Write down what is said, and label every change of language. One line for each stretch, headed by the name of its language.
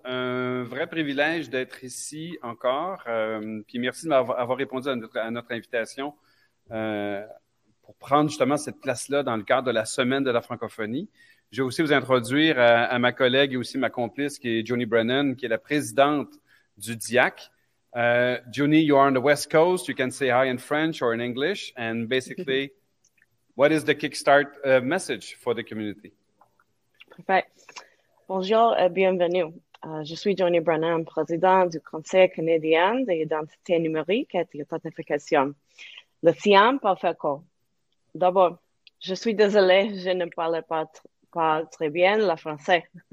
French: Un vrai privilège d'être ici encore. Puis merci de m'avoir répondu à notre invitation pour prendre justement cette place-là dans le cadre de la Semaine de la francophonie. Je vais aussi vous introduire à ma collègue et aussi ma complice qui est Joni Brennan, qui est la présidente du DIAC.
English: Joni, you are on the West Coast. You can say hi in French or in English. And basically, what is the Kickstart message for the community?
French: Perfect. Bonjour et bienvenue. Je suis Joni Brennan, présidente du Conseil canadien d'identité numérique et d'authentification. Le CIAM par FECO. D'abord, je suis désolée, je ne parle pas très bien le français.